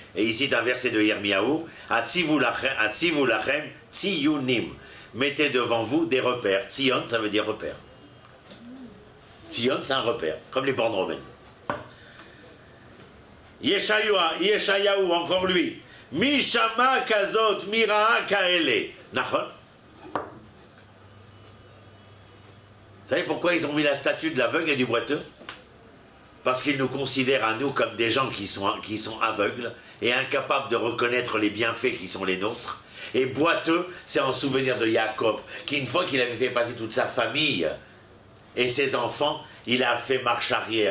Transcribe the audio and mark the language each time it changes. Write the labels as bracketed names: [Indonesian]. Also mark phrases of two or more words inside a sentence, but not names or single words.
[French] Et ici, c'est un verset de Yirmiyahu, [Hebrew] הציבו לכם ציונים. [French] Mettez devant vous des repères. Tzion, ça veut dire repère. Tzion, c'est un repère, comme les bornes romaines. Yeshayahu, encore lui. [Hebrew] מי שמע כזאת מי ראה כאלה. [French] Nachon. Vous savez pourquoi ils ont mis la statue de l'aveugle et du boiteux? Parce qu'ils nous considèrent à nous comme des gens qui sont aveugles et incapables de reconnaître les bienfaits qui sont les nôtres. Et boiteux, c'est en souvenir de Yaakov, qui une fois qu'il avait fait passer toute sa famille et ses enfants, il a fait marche arrière.